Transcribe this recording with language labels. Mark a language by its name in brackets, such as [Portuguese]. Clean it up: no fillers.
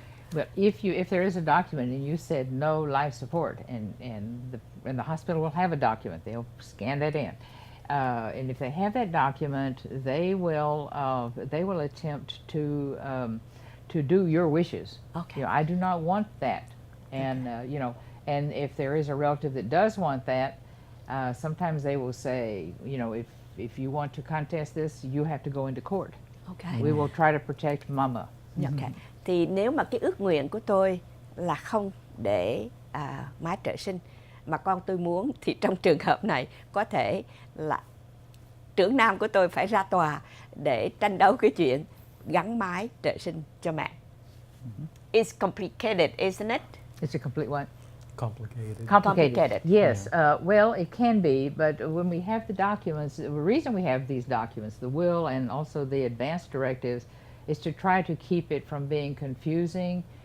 [English] But if there is a document and you said no life support, and the hospital will have a document, they'll scan that in, and if they have that document, they will attempt to do your wishes. Okay. You know, I do not want that, and you know, and if there is a relative that does want that, sometimes they will say, you know, if you want to contest this, you have to go into court. okay. We will try to protect mama. Okay. [Vietnamese] Thì nếu mà cái ước nguyện của tôi là không để mái trợ sinh mà con tôi muốn, thì trong trường hợp này có thể là trưởng nam của tôi phải ra tòa để tranh đấu cái chuyện gắn mái trợ sinh cho mẹ. [English] It's complicated, isn't it? It's a complete what? Complicated. Complicated. Yes. Well, it can be, but when we have the documents, the reason we have these documents, the will and also the advance directives, is to try to keep it from being confusing.